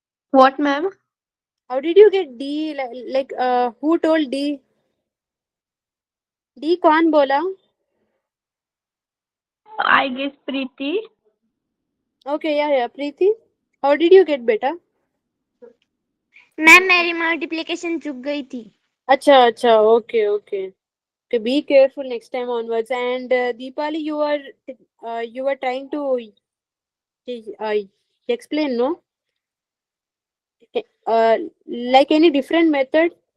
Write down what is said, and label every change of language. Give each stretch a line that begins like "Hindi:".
English: What ma'am? How did you get D? Like who told D?
Hindi: D कौन बोला?
English: I guess Preeti. Okay, yeah. Preeti, how did you get बेटा?
Hindi: Ma'am मेरी multiplication चुक गई थी. अच्छा.
English: Okay. Be careful next time onwards. And Deepali, you were trying to explain, no? Like any different method?